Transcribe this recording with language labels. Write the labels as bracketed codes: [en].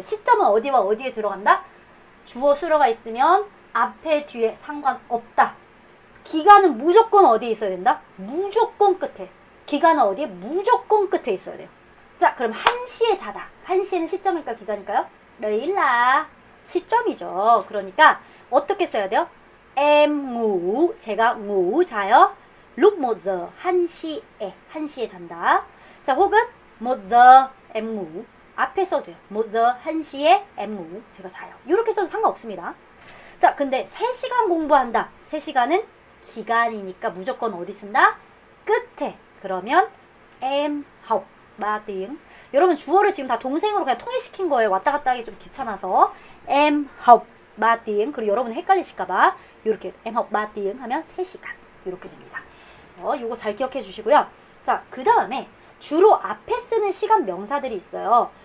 [ko] 시점은 어디와 어디에 들어간다? 주어 수로가 있으면 앞에 뒤에 상관없다. 기간은 무조건 어디에 있어야 된다? 무조건 끝에. 기간은 어디에? 무조건 끝에 있어야 돼요. 자 그럼 1시에 자다. 1시에는 시점일까 기간일까요? 레일라 시점이죠. 그러니까 어떻게 써야 돼요? [vi] em ngủ, 제가 ngủ [ko] 자요. lúc 1giờ, 1시에 잔다. 자 혹은 [vi] 1giờ em ngủ [ko] 앞에 써도 돼요. 1giờ, 1시에 [vi] em ngủ, [ko] 제가 자요. 이렇게 써도 상관없습니다. 자 근데 3시간 공부한다. 3시간은 기간이니까 무조건 어디 쓴다? 끝에. [vi] 그러면 em học 3 tiếng. [ko] 여러분 주어를 지금 다 동생으로 그냥 통일시킨 거예요. 왔다 갔다 하기 좀 귀찮아서 [vi] em học 3 tiếng. [ko] 그리고 여러분 헷갈리실까봐 이렇게 [vi] em học 3 tiếng [ko] 하면 3시간 이렇게 됩니다. 이거 잘 기억해 주시고요. 자 그 다음에 주로 앞에 쓰는 시간 명사들이 있어요.